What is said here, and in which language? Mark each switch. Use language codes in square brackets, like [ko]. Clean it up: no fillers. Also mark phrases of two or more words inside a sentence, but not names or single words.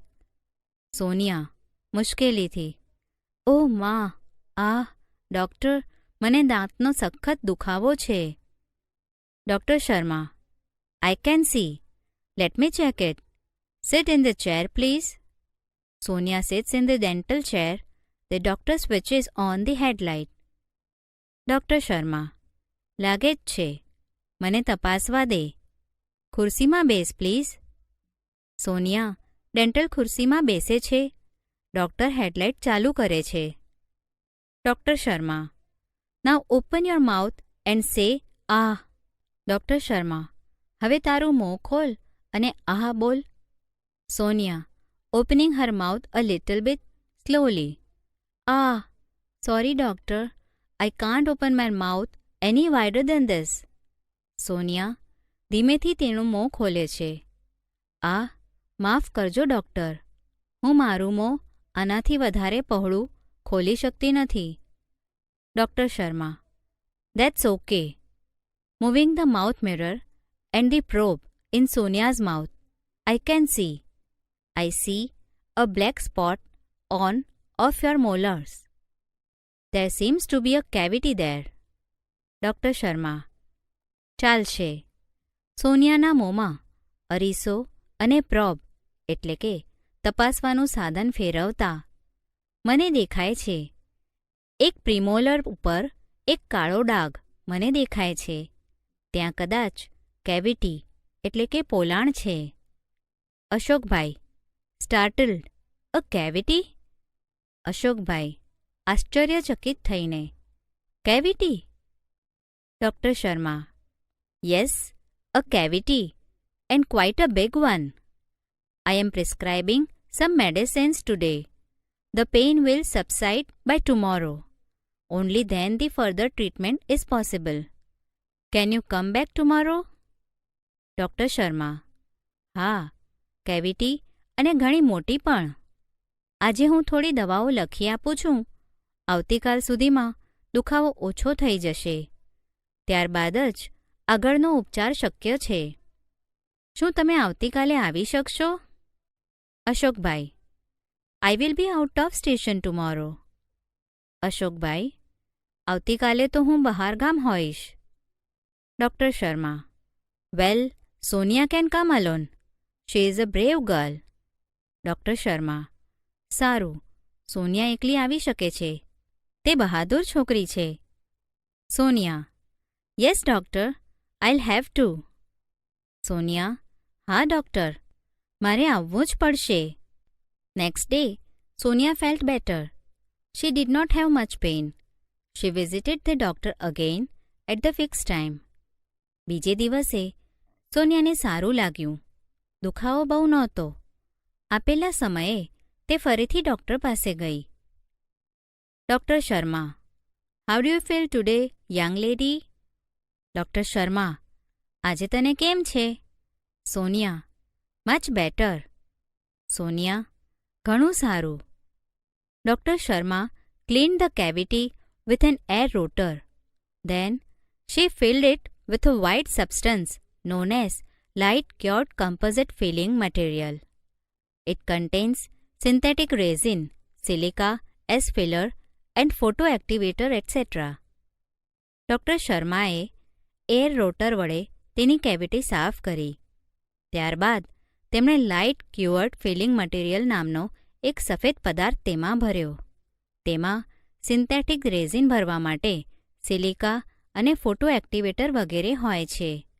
[gu] સોનિયા મુશ્કેલીથી: "ઓહ મા, ડૉક્ટર, મને દાંતનો સખત દુખાવો છે." [en] ડૉક્ટર શર્મા: "I can see. Let me check it. Sit in the chair please." સોનિયા sits in the dental chair. The doctor switches on the headlight. [gu] ડૉક્ટર શર્મા: "લાગે જ છે. મને તપાસવા દે. ખુરશીમાં બેસ પ્લીઝ." સોનિયા ડેન્ટલ ખુરશીમાં બેસે છે. ડૉક્ટર હેડલાઇટ ચાલુ કરે છે. [en] ડૉક્ટર શર્મા: "now open your mouth and say aah." [gu] ડૉક્ટર શર્મા: "હવે તારું મોં ખોલ અને આહ બોલ." [en] સોનિયા opening her mouth a little bit slowly: Sorry, doctor. I can't open my mouth any wider than this." [gu] સોનિયા ધીમેથી તેનું મોં ખોલે છે. માફ કરજો ડૉક્ટર. હું મારું મોં આનાથી વધારે પહોળું ખોલી શકતી નથી." ડૉક્ટર શર્મા: [en] "That's okay." Moving the mouth mirror and the probe in Sonia's mouth, I see a black spot on of your molars. There seems to be a cavity there. [gu] ડૉક્ટર શર્મા: "ચાલશે." સોનિયાના મોંમાં અરીસો અને પ્રોબ એટલે કે તપાસવાનું સાધન ફેરવતા, "મને દેખાય છે. એક પ્રિમોલર ઉપર એક કાળો ડાઘ મને દેખાય છે. ત્યાં કદાચ કેવિટી એટલે કે પોલાણ છે." [en] અશોકભાઈ સ્ટાર્ટલડ: "a cavity?" [gu] અશોકભાઈ આશ્ચર્યચકિત થઈને: "કેવિટી?" ડૉક્ટર શર્મા: [en] "Yes, a cavity, and quite a big one. I am prescribing some medicines today. The pain will subside by tomorrow. Only then the further treatment is possible. Can you come back tomorrow?" [gu] ડૉક્ટર શર્મા: "હા, કેવિટી અને ઘણી મોટી પણ. આજે હું થોડી દવાઓ લખી આપું છું. આવતીકાલ સુધીમાં દુખાવો ઓછો થઈ જશે. ત્યારબાદ જ આગળનો ઉપચાર શક્ય છે. શું તમે આવતીકાલે આવી શકશો?" અશોકભાઈ: [en] "I will be out of station tomorrow." [gu] અશોકભાઈ: "આવતીકાલે તો હું બહારગામ હોઈશ." ડૉક્ટર શર્મા: [en] "Well, Sonia can come alone. She is a brave girl." [gu] ડૉક્ટર શર્મા: "સારું, સોનિયા એકલી આવી શકે છે. તે બહાદુર છોકરી છે." સોનિયા: [en] "Yes, doctor. I'll have to." [gu] સોનિયા: "હા ડૉક્ટર, મારે આવવું જ પડશે." [en] next day Sonia felt better. She did not have much pain. She visited the doctor again at the fixed time. [gu] બીજે દિવસે સોનિયાને સારું લાગ્યું. દુખાવો બહુ નહોતો. આપેલા સમયે તે ફરીથી ડૉક્ટર પાસે ગઈ. ડૉક્ટર શર્મા: [en] "How do you feel today, young lady?" [gu] ડૉક્ટર શર્મા, આજે તને કેમ છે? સોનિયા, [en] much better. સોનિયા, [gu] ઘણું સારું. [en] ડૉક્ટર શર્મા cleaned the cavity with an air rotor. Then she filled it with a white substance known as light cured composite filling material. It contains synthetic resin, silica as filler and photoactivator etc. [gu] ડૉક્ટર શર્માએ એર રોટર વડે તેની કેવિટી સાફ કરી. ત્યારબાદ તેમણે [en] light cured filling material [gu] નામનો એક સફેદ પદાર્થ તેમાં ભર્યો. તેમાં [en] synthetic resin [gu] ભરવા માટે સિલિકા અને [en] photo activator [gu] વગેરે હોય છે.